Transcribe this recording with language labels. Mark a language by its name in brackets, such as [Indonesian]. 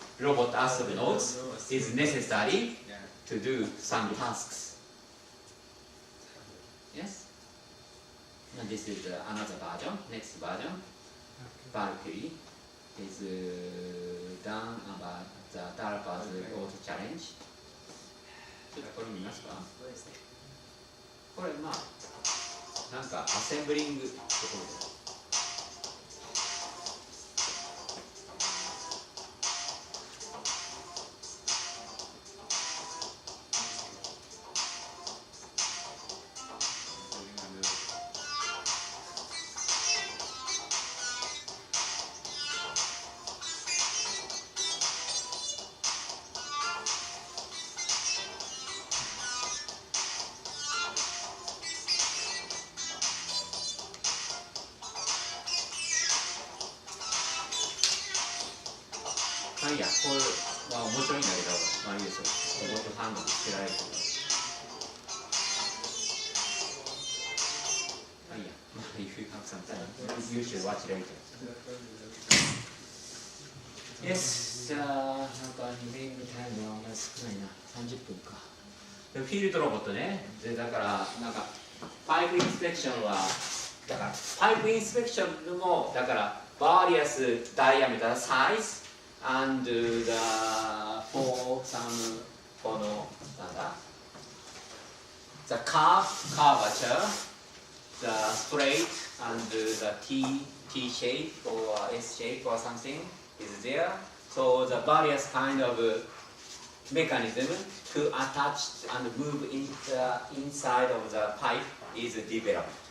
[English] Robot astronauts is necessary to do some tasks. Yes. And this is another version. Next version. Valkyrie is done about the DARPA's auto challenge. [Japanese] ちょっとこれ見ますか？これなんかアセンブリングところで。いや、こういう面白いんだけど、いいですよ。ロボットハンドでつけられるけど。 [English] いや、if you have some time, you should watch later. [Japanese] Yes, なんかリビングタイムはあんまり少ないな。30分か。フィールドロボットね。だからなんかパイプインスペクションはだからパイプインスペクションもだから [English] various diameter size and for some [Japanese] このなんだ [English] the curvature, the straight and the T shape or S shape or something is there. So the various kind of mechanism to attach and move inside of the pipe is developed.